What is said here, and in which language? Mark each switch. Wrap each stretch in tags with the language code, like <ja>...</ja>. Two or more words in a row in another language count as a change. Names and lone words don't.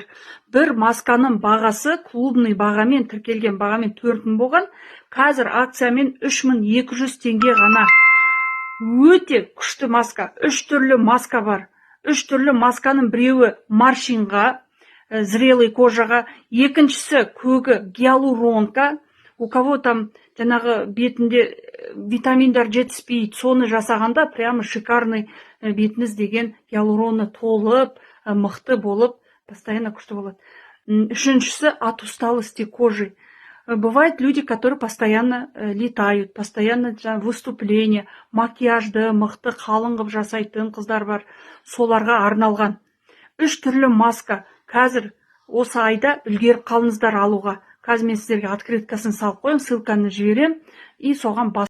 <kk>Бір масканың бағасы клубный бағамен, тіркелген бағамен 4000 болған. Қазір акциямен 3200 теңге ғана. Өте күшті маска. 3 түрлі маска бар. 3 түрлі масканың біреуі морщинға, зрелый кожаға, екіншісі көгі гиалуронка.</kk> <ru>У кого там</ru> <kk>жаңағы бетінде витаминдар жетіспейді, соны жасағанда</kk> <ru>прямо шикарный</ru> <kk>бетіңіз деген гиалуроны толып, мықты болып, постоянно күшті болады.</kk> <ru>Үшіншісі от усталости кожи. Бывают люди, которые постоянно летают, постоянно выступление,</ru> <kk>макияжды мықты қалың қылып жасайтын қыздар бар, соларға арналған. 3 түрлі маска. Қазір осы айда үлгеріп қалыңыздар алуға. Қазір мен сіздерге открыткасын салып қоям, ссылканы жіберем, и соған бас</kk>